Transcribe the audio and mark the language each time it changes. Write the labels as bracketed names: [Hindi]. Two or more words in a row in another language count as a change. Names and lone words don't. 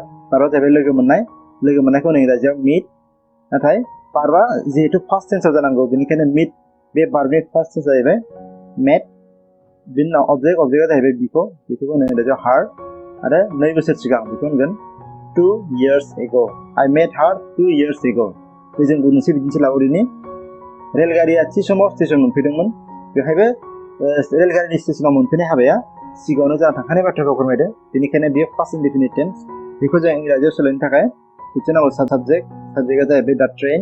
[Bodo] भार्बआ जाहैबाय लोगो मोननाय। लोगो मोननायखौ इंराजियाव मिट। नाथाय भार्बआ जिहेतु फार्स्ट टेन्सआव जानांगौ, बेनिखायनो मिट बे भार्बनि [English] first tense [Bodo] जाहैबाय मेट। बिनि उनाव अबजेक्ट। अबजेक्टआ जाहैबाय बिखौ इंराजियाव हार। आरो 2 बोसोर सिगां बेखौ होनगोन [English] 2 years ago। I met her 2 years ago। [Bodo] जों गुबुन मोनसे बिदिन्थि लाबावदिनि। रेलगारिया थि समाव स्टेसन मोनफैदोंमोन। बेवहायबो रेलगारिनि स्टेसनाव मोनफैनाय हाबाया सिगाङावनो जाना थांखानाय बाथ्राखौ फोरमायदों। बेनिखायनो बेयो [English] first indefinite tense. [Bodo] बेखौ जों इंराजियाव सोलायनो थाखाय सेथियाव नांगौ साबजेक्ट। साबजेक्टआ जाहैबाय [English] the train.